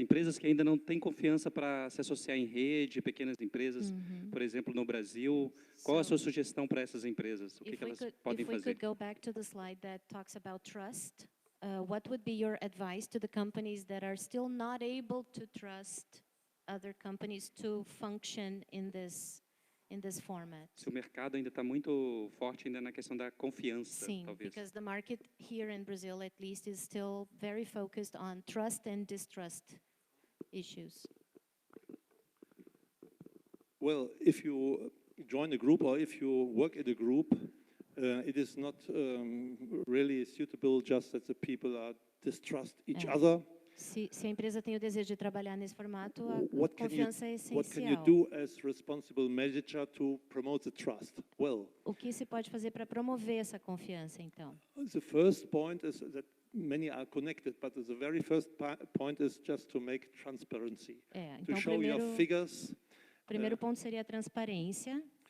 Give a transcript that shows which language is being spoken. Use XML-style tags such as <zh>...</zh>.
<pt>Empresas que ainda não têm confiança para se associar em rede, pequenas empresas, por exemplo, no Brasil. Qual a sua sugestão para essas empresas? O que elas podem fazer?</pt> <en>If we could go back to the slide that talks about trust, what would be your advice to the companies that are still not able to trust other companies to function in this format?</en> <pt>Se o mercado ainda está muito forte ainda na questão da confiança, Sim, talvez.</pt> <en>because the market here in Brazil, at least, is still very focused on trust and distrust issues. Well, if you join a group or if you work in a group, it is not really suitable just that the people distrust each other.</en> <pt>Se a empresa tem o desejo de trabalhar nesse formato, a confiança é essencial.</pt> <en>What can you do as responsible manager to promote the trust? Well,</en> <pt>o que se pode fazer para promover essa confiança, então?</pt> <en>The first point is that many are connected, but the very first point is just to make transparency.</en> <pt>Então,</pt> <en>to show your figures.</en> <pt>Primeiro ponto seria a transparência.</pt>